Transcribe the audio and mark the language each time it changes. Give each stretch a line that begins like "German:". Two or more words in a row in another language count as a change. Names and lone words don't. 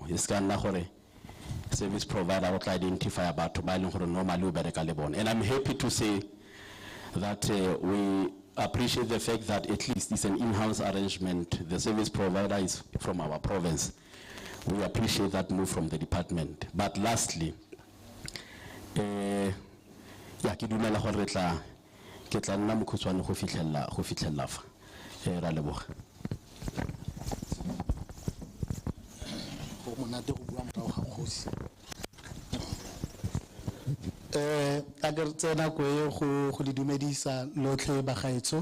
English: Service provider will identify about normally. And I'm happy to say that we appreciate the fact that at least it's an in-house arrangement. The service provider is from our province. We appreciate that move from the department. But lastly,
Tswana: ya ke dumela gore ke tla nna mokhutswane go fitlhella fa ra leboga. Go monate go bua morago ga kgosi. A ke tsena go le dumedisa lotlhe ba gaetso.